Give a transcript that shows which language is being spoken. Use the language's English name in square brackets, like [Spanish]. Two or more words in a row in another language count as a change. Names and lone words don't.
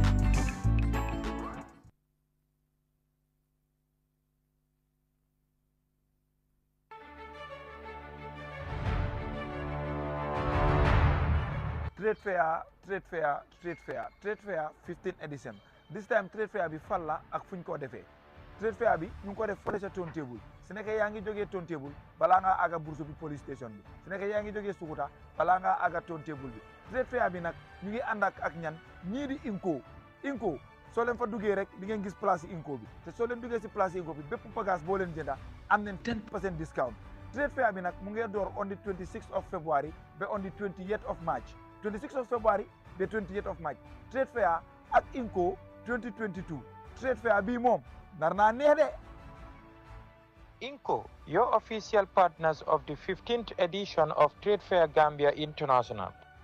[English] Trade fair 15th edition. This time trade fair [Wolof] bi falla ak fuñ ko defee. [English] Trade fair [Wolof] bi ñu ko def fële ca Town Table. Su nekkee yaa ngi jógee Town Table balaa ngaa àgga Bursu bi [English] police station [Wolof] bi. Su nekkee yaa ngi jógee Sukuta balaa ngaa àgga Town Table bi. [English] Trade fair [Wolof] bi nag ñu ngi ànd ak ñan ñii di Inco soo leen fa duggee rek di ngeen gis place Inco bi te soo leen duggee si place Inco bi bépp bagage boo leen jënda am nañ 10% discount. [English] Trade fair [Wolof] bi nag mu ngi door [English] on the 26th of February [Wolof] ba [English] on the 28th of March. 26th of February, the 28th of March. Trade fair at Inco 2022. Trade fair [Wolof] bi mom narna neede. [English] Inco, your official partners of the 15th edition of Trade Fair Gambia International.